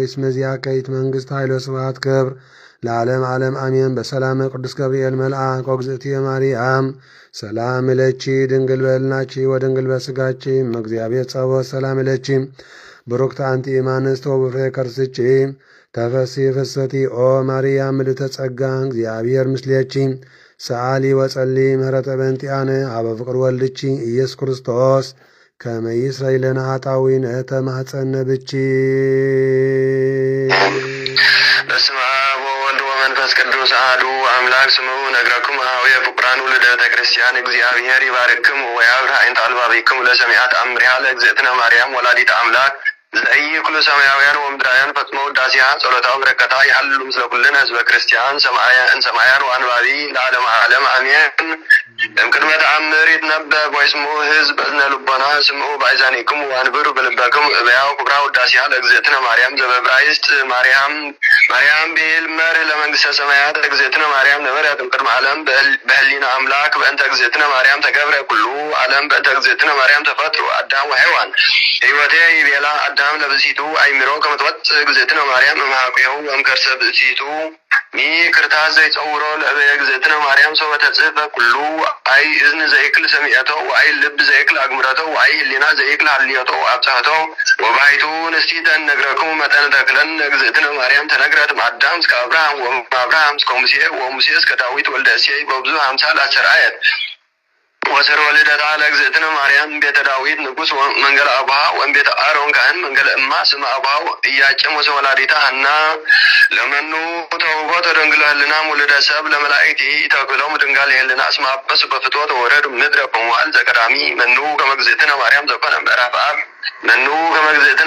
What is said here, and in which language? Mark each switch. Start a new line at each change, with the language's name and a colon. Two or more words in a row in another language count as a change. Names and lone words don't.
Geez: እስመ ዚአከ መንግሥት ኃይል ወስብሐት ክብር ለዓለም ዓለም አሜን። በሰላመ ቅዱስ ገብርኤል መልአክ ወእግዝእትየ ማርያም ሰላም እለቺ ድንግል በሕሊናኪ ወድንግል በሥጋኪ እግዚአብሔር ጸባኦት ሰላም እለቺ ብሩክት አንቲ እማንስት ወብፍሬ ከርስኪ ተፈሥሒ ፍስሕቲ ኦ ማርያም ምልዕተ ጸጋ እግዚአብሔር ምስሌኪ ሰዓሊ ወጸሊ ምህረተ በእንቲአነ አበ ፍቅር ወልድቺ ኢየሱስ ክርስቶስ ከመ ይስረይ ለነ ኃጣውኢነ ተማኅፀነ ብቺ። በስመ አብ ወወልድ ወመንፈስ ቅዱስ አሐዱ አምላክ ስምዑ ነግረክሙ ኀቤ ፍቁራን ውሉደ ቤተ ክርስቲያን እግዚአብሔር ይባርክሙ ወያብርህ ዓይንተ አልባቢክሙ ለሰሚዐ ተአምሪሃ ለእግዝእትነ ማርያም ወላዲተ አምላክ ዘኢይኩሉ ሰማያውያን ወምድራውያን ፈጽሞ ውዳሴሃ ጸሎታ በረከታ ይሃልሉ ምስለ ኩልነ ህዝበ ክርስቲያን ሰማያን ወአንባቢ ለዓለመ ዓለም አሜን። እምቅድመ ተአምር ይትነበብ ወይስምዑ ሕዝብ በእዝነ ልቦና ስምዑ በአእዛኒክሙ ወአንብሩ በልበክሙ እበያው ክብራ ውዳሴሃ ለእግዝእትነ ማርያም ዘበዕብራይስጥ ማርያም ብሂል መርህ ለመንግሥተ ሰማያት እግዝእትነ ማርያም ነበረት እምቅድመ ዓለም በህሊና አምላክ በእንተ እግዝእትነ ማርያም ተገብረ ኩሉ ዓለም በእንተ እግዝእትነ ማርያም ተፈጥሩ አዳም ወሔዋን ሕይወቴ ይቤላ አዳም ለብእሲቱ አእምሮ ከመ ትወፅእ እግዝእትነ ማርያም እምኀቁሁ ወእምከርሰ ብእሲቱ ክርታስ ዘይጸውሮ ለእበየ እግዝእትነ ማርያም ሰው በተጽሕፈ ኩሉ አይ እዝን ዘይክል ሰሚዐቶ ወአይ ልብ ዘይክል አግምረቶ ወአይ ህሊና ዘይክል ሀልዮቶ አብጽሖቶ ወባሕቱ ንስቲተ እነግረክሙ መጠነ ተክለን እግዝእትነ ማርያም ተነግረት እምአዳም እስከ አብርሃም ወእምአብርሃም እስከ ሙሴ ወሙሴ እስከ ዳዊት ወልደ እሴይ በብዙ አምሳል አስተርአየት ወስር ወልደታ ለእግዝእትነ ማርያም ቤተ ዳዊት ንጉሥ መንገለ አቡሃ ወእምቤተ አሮን ካህን መንገለ እማ ስመ አቡሃው ኢያቄም ወሰወላዲታ ሐና ለመኑ ተውቦ ተደንግለ ህልናም ውልደ ሰብ ለመላእክት ተክሎም ድንጋል ህልና እስመ አበሱ በፍትወት ወረዱ ምድረ በመዋዕል ዘቀዳሚ መኑ ከመ እግዝእትነ ማርያም ዘኮነ ምዕራፍ አብ መኑ ከመ እግዝእትነ